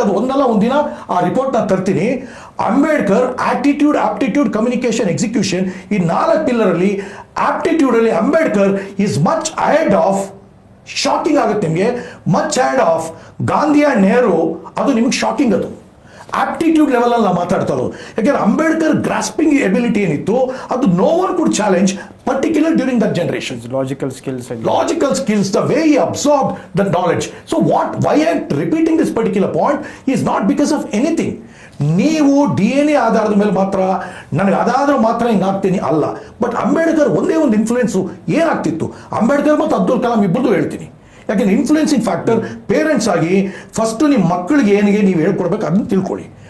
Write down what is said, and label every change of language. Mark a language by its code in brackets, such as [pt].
[kn] ಅದು ಒಂದಲ್ಲ ಒಂದಿನ ಆ ರಿಪೋರ್ಟ್ ನಾನು ತರ್ತೀನಿ. Ambedkar attitude, aptitude, communication, execution, ಈ 4 ಪಿಲ್ಲರಲ್ಲಿ ಆಪ್ಟಿಟ್ಯೂಡಲ್ಲಿ Ambedkar is much ahead of, shocking ಆಗುತ್ತೆ ನಿಮಗೆ, much ahead of Gandhi and Nehru. ಅದು ನಿಮಗೆ ಶಾಕಿಂಗ್. ಅದು ಆಪ್ಟಿಟ್ಯೂಡ್ ಲೆವೆಲಲ್ಲಿ ನಾವು ಮಾತಾಡ್ತಾ ಇರೋದು. ಯಾಕೆಂದ್ರೆ ಅಂಬೇಡ್ಕರ್ ಗ್ರಾಸ್ಪಿಂಗ್ ಎಬಿಲಿಟಿ ಏನಿತ್ತು ಅದು no one could challenge, particularly during that generation. [en] Logical skills, the way he absorbed the knowledge. So why I am repeating this particular point is not because of anything. [kn] ನೀವು DNA ಆಧಾರದ ಮೇಲೆ ಮಾತ್ರ ನನಗೆ ಅದಾದ್ರೂ ಮಾತ್ರ ಹಿಂಗಾಗ್ತೀನಿ ಅಲ್ಲ. But Ambedkar ಒಂದೇ ಒಂದು influence ಏನಾಗ್ತಿತ್ತು, ಅಂಬೇಡ್ಕರ್ ಮತ್ತು ಅಬ್ದುಲ್ ಕಲಾಂ ಇಬ್ಬರದು ಹೇಳ್ತೀನಿ. ಯಾಕೆಂದ್ರೆ ಇನ್ಫ್ಲೂಯೆನ್ಸಿಂಗ್ ಫ್ಯಾಕ್ಟರ್ ಪೇರೆಂಟ್ಸ್ ಆಗಿ ಫಸ್ಟ್ ನಿಮ್ಮ ಮಕ್ಕಳಿಗೆ ಏನಿಗೆ ನೀವು ಹೇಳ್ಕೊಡ್ಬೇಕು ಅದನ್ನ ತಿಳ್ಕೊಳ್ಳಿ.